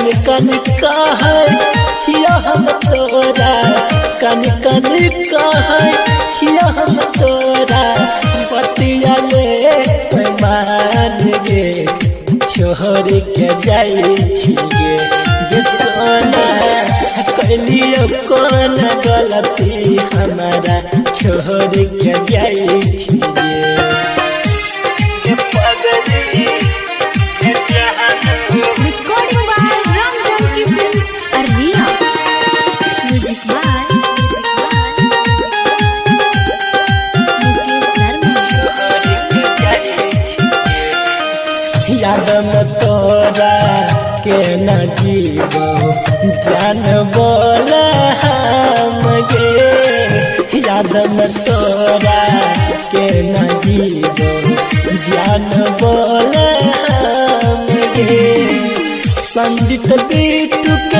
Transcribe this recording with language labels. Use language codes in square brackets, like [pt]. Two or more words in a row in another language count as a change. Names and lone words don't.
[mai] कन कहे छिया हम तोरा कन कन कहे छिया हम तोरा बतिया ले मान गे छोड़ के जाई छिगे गे सोना कैलियो कौन गलती हमारा छोड़ के जाई छिगे गे पगली [en] Recording by Ram Janki Films, Arnia. Music by Mukesh Sharma. [mai] याद में तोरा के न जीवो जान बोल हम गे याद में तोरा के न जीवो जान बोल हम गे संगीत बिट्टू के